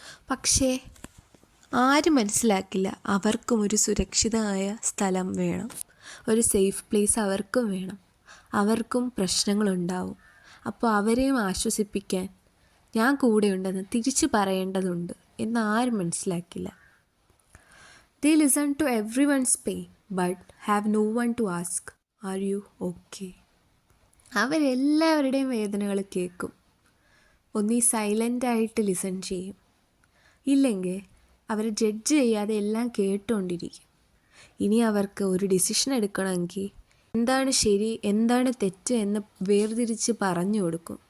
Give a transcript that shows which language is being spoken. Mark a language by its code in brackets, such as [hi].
[ml] പക്ഷേ ആരും മനസ്സിലാക്കില്ല, അവർക്കും ഒരു സുരക്ഷിതമായ സ്ഥലം വേണം, ഒരു സേഫ് പ്ലേസ് അവർക്കും വേണം. അവർക്കും പ്രശ്നങ്ങളുണ്ടാവും. അപ്പോൾ അവരെയും ആശ്വസിപ്പിക്കാൻ ഞാൻ കൂടെയുണ്ടെന്ന് തിരിച്ചു പറയേണ്ടതുണ്ട് എന്ന് ആരും മനസ്സിലാക്കില്ല. [en] They listen to everyone's pain but have no one to ask, are you okay? [ml] അവരെല്ലാവരുടെയും വേദനകൾ കേൾക്കും. ഒന്നീ സൈലൻ്റായിട്ട് ലിസൺ ചെയ്യും, ഇല്ലെങ്കിൽ അവർ ജഡ്ജ് ചെയ്യാതെ എല്ലാം കേട്ടുകൊണ്ടിരിക്കും. ഇനി അവർക്ക് ഒരു ഡിസിഷൻ എടുക്കണമെങ്കിൽ എന്താണ് ശരി എന്താണ് തെറ്റ് എന്ന് വേർതിരിച്ച് പറഞ്ഞു കൊടുക്കും.